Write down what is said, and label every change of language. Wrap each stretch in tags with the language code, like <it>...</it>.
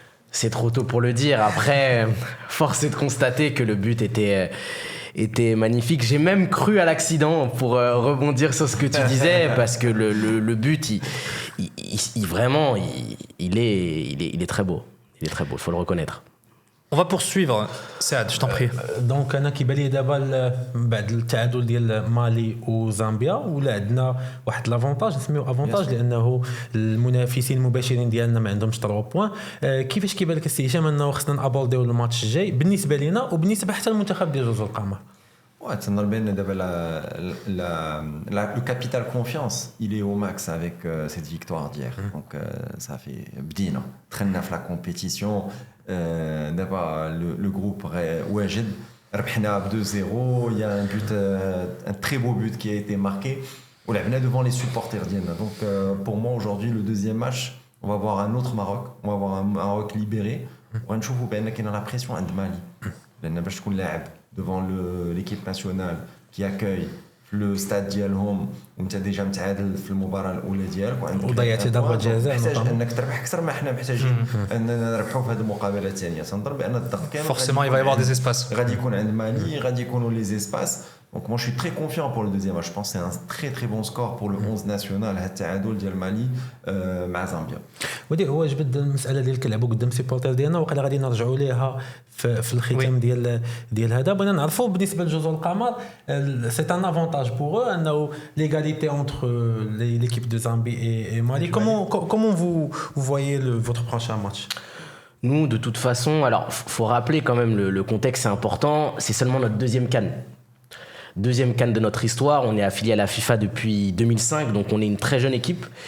<fr>C'est trop tôt pour le dire. Après, force est de constater que le but était magnifique. J'ai même cru à l'accident pour rebondir sur ce que tu disais parce que le but, il est très beau. Il est très beau, il faut le reconnaître. On va poursuivre. Saad, je t'en prie.</fr> <ar>دونك انا كيبان لي دابا بعد التعادل ديال مالي وزامبيا ولا عندنا واحد لافونتاج نسميو افونتاج لانه المنافسين المباشرين ديالنا ما عندهمش 3 بوين. كيفاش كيبان لك السي هشام انه خصنا نابورديو الماتش الجاي بالنسبه لينا وبالنسبه حتى للمنتخب ديال جزر القمر؟ تنظن بان دابا</ar> <fr>le capital confiance il est au max avec cette victoire d'hier donc ça fait</fr> <ar>بدينا دخلنا في</ar> <fr>la compétition دابا le groupe</fr> <ar>واجد ربحنا ب 2-0</ar> <fr>il y a un but un très beau but qui a été marqué ولعبنا devant les supporters ديالنا donc pour moi aujourd'hui le deuxième match on va voir un autre Maroc on va voir un Maroc libéré</fr> <ar>وغنشوفوا بان كاين</ar> <fr>la pression</fr> <ar>عند مالي لان باش تكون لاعب</ar> <fr>devant l'équipe nationale qui accueille</fr> <ar>في لو ستاد ديالهم وانت ديجا متعادل في المباراه الاولى ديالك وعندك وضيعتي ضربه جزاء محتاج انك تربح اكثر ما حنا محتاجين اننا نربحوا في هذه المقابله الثانيه. تنظن بان الضغط كامل</ar> <fr>forcément il va y avoir des espaces.</fr> <ar>غادي يكون عند مالي غادي يكونوا لي زيسباس.</ar> <fr>Donc moi je suis très confiant pour le deuxième match. Je pense que c'est un très très bon score pour le 11 national</fr> <ar>هذا التعادل ديال مالي مع زامبيا. ودي هو جبد المساله ديال كنلعبوا قدام سيبورتر ديالنا وقيلا غادي نرجعوا ليها في الختام ديال هذا. بغينا نعرفوا بالنسبه لجوز القمر سي ان افونتاج بور انه ليغاليتي</ar> <fr>entre l'équipe de Zambie et Mali. Comment vous voyez votre prochain match? Nous, de toute façon, alors faut rappeler quand même le contexte, c'est important, c'est seulement notre deuxième CAN. Deuxième CAN de notre histoire, on est affilié à la FIFA depuis 2005, donc on est une très jeune équipe.</fr>